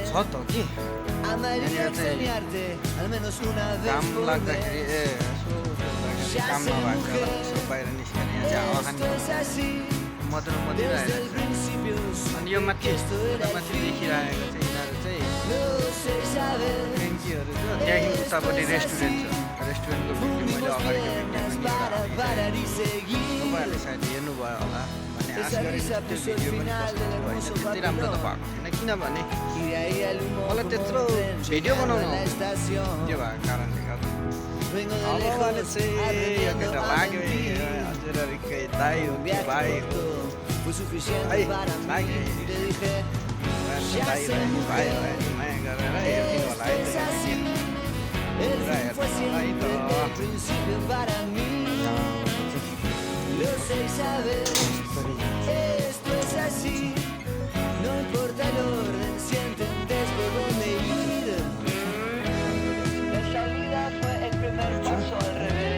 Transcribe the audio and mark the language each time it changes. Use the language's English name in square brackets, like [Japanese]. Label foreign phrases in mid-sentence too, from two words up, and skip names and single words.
[Spanish] Amaría extrañarte al menos una vez por mes. Ya sé, mujer, esto es así. Desde el principio supe que esto era así. No sé saber. [Nepali] उतापट्टि रेस्टुरेन्ट छ रेस्टुरेन्टको भिडियो मैले अगाडिको भिडियो पनि [Spanish] Parar y seguir. [Nepali] तपाईँहरूले सायद हेर्नुभयो होला भने आश गरेको त्यो भिडियो पनि कस्तो होइन त्यति राम्रो त भएको थिएन किनभने मलाई त्यत्रो भिडियो बनाउनु त्यो भएको कारणले गर्दा अब भने चाहिँ यो केटा लाग्यो हजुर दाइ हो कि भाइ हो है लाग्यो दाइ भाइ माया गरेर हेरिदिनु होला है [Spanish] El fin fue siempre el principio para mí. Lo sé y sabes, esto es así. No importa el orden, si entendés por dónde ir. La salida fue el primer paso al revés.